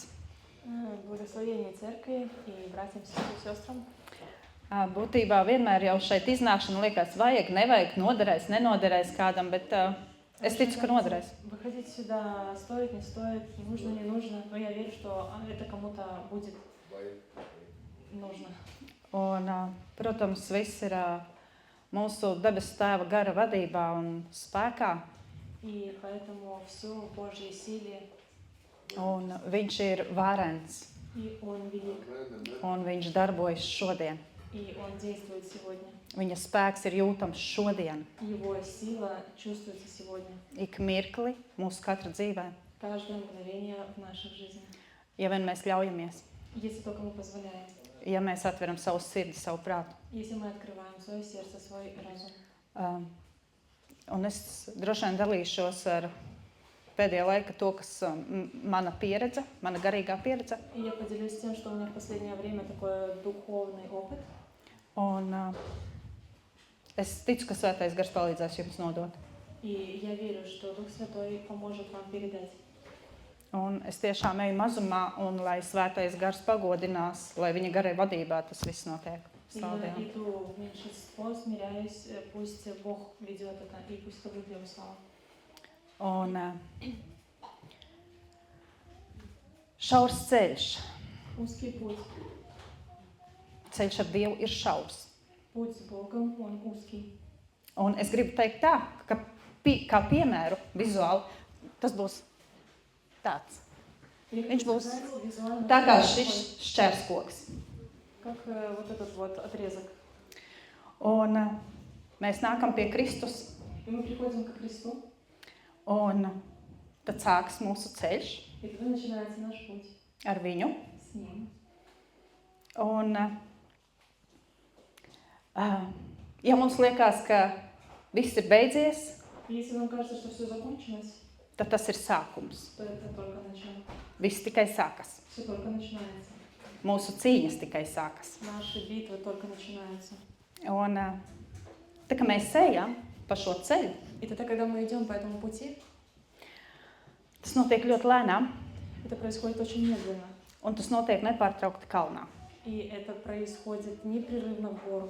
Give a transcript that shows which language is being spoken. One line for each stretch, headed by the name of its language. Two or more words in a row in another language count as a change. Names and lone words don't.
Russian: Благословение церкви и братьям и сестрам.
Latvian: Būtībā vienmēr jau šeit iznākšana liekas vajag, nevajag, noderēs, nenoderēs kādam, bet es ticu, ka noderēs.
Russian: Выходить сюда стоит, не стоит, нужно, не нужно, но я верю, что это кому-то будет нужно.
Latvian: Un, protams, viss ir mūsu debesu Tēva gara vadībā un spēkā.
Russian: И поэтому все в Божьей силе,
Latvian: Un viņš ir varens,
Russian: и Он велик,
Latvian: un viņš darbojas šodien.
Russian: и Он действует сегодня.
Latvian: Viņa spēks ir jūtams šodien,
Russian: Его сила чувствуется сегодня,
Latvian: ik mirkli mūsu katra dzīvē,
Russian: каждое мгновение в наших жизнях.
Latvian: ja vien mēs ļaujamies,
Russian: Если только мы позволяем,
Latvian: ja mēs atveram savu sirdi, savu prātu.
Russian: если мы открываем свое сердце, свой разум.
Latvian: Un es droši vien dalīšos ar pēdējā laika to, kas mana pieredze, mana garīgā pieredze.
Russian: И я поделюсь тем, что у меня в последнее время такой духовный опыт.
Latvian: Un es ticu, ka Svētais Gars palīdzēs jums nodot.
Russian: И я верю, что Дух Святой поможет вам передать.
Latvian: Un es tiešām eju mazumā, un lai Svētais Gars pagodinās, lai viņa garai vadībā tas viss notiek.
Russian: И
Latvian: Slavu
Russian: я
Latvian: Dievam.
Russian: иду в меньшинство, смиряюсь, пусть Бог ведет это, и пусть это будет для Его славы.
Latvian: Un šaurs ceļš.
Russian: Узкий путь.
Latvian: Ceļš ar Dievu ir šaurs.
Russian: Путь с Богом, он узкий.
Latvian: Un es gribu teikt tā, ka kā piemēru vizuāli tas būs tāds.
Russian: Я
Latvian: Viņš
Russian: хочу
Latvian: būs
Russian: сказать, визуально
Latvian: tā kā
Russian: такой,
Latvian: šis šķērskoks.
Russian: как вот этот вот отрезок.
Latvian: Un mēs nākam pie Kristus,
Russian: И мы приходим к Христу,
Latvian: un tad sāks mūsu ceļš
Russian: и тогда начинается наш путь
Latvian: ar viņu.
Russian: с Ним.
Latvian: Un, ja mums liekas, ka viss ir beidzies,
Russian: И если нам кажется, что все закончилось,
Latvian: tad tas ir sākums.
Russian: то это только начало.
Latvian: Viss tikai sākas.
Russian: Все только начинается.
Latvian: Mūsu cīņas tikai sākas.
Russian: Наши битвы только начинаются.
Latvian: Un, tā kā mēs ejam pa šo ceļu,
Russian: И тогда, когда мы идем по этому пути,
Latvian: tas notiek ļoti lēnām,
Russian: это происходит очень медленно.
Latvian: un tas notiek nepārtraukti kalnā.
Russian: И это происходит непрерывно в гору.